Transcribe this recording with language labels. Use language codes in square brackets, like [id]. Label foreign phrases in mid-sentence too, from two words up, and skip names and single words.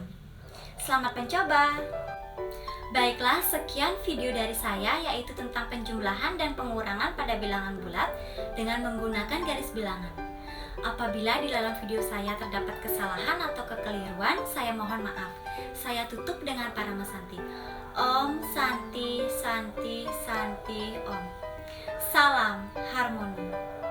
[id] Selamat mencoba. Baiklah, sekian video dari saya yaitu tentang penjumlahan dan pengurangan pada bilangan bulat dengan menggunakan garis bilangan. Apabila di dalam video saya terdapat kesalahan atau kekeliruan, saya mohon maaf. Saya tutup dengan Parama Santi. [sa] Om Santi Santi Santi Om. [id] Salam harmoni.